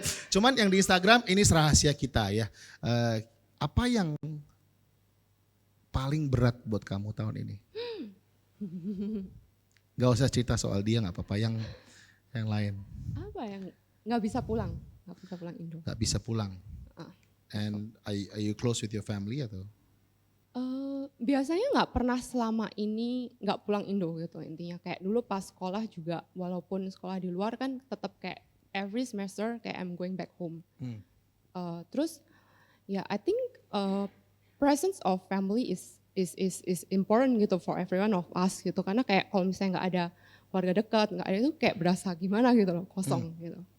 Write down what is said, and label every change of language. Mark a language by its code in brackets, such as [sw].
[id] Cuman yang di Instagram ini rahasia kita ya. Apa yang paling berat buat kamu tahun ini? Gak usah cerita soal dia, nggak apa-apa. Yang lain. Apa yang nggak bisa pulang Indo? Nggak bisa pulang. [en] And are you close with your family [id] atau? Biasanya nggak pernah selama ini nggak pulang Indo gitu intinya. Kayak dulu pas sekolah juga, walaupun sekolah di luar kan tetap kayak [en] every semester [id] kayak [en] I'm going back home. Terus ya I think presence of family is important gitu for everyone of us gitu. [id] Karena kayak kalau misalnya nggak ada keluarga dekat, nggak ada itu kayak berasa gimana gitu loh, kosong gitu.